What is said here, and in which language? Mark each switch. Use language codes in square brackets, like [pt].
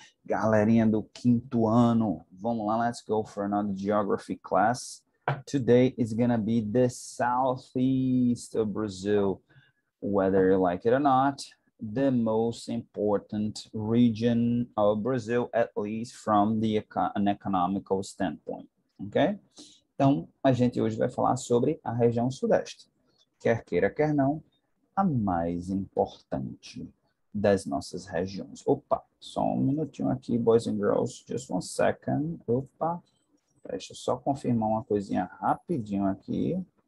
[pt] Galerinha do quinto ano. Vamos lá, [en] let's go for another geography class. Today is gonna be the southeast of Brazil. Whether you like it or not, the most important region of Brazil, at least from an economical standpoint. Ok? [pt] Então, a gente hoje vai falar sobre a região sudeste. Quer queira, quer não, a mais importante das nossas regiões. Opa, só um minutinho aqui, [en] boys and girls, just one second. [pt] Opa, deixa eu só confirmar uma coisinha rapidinho aqui.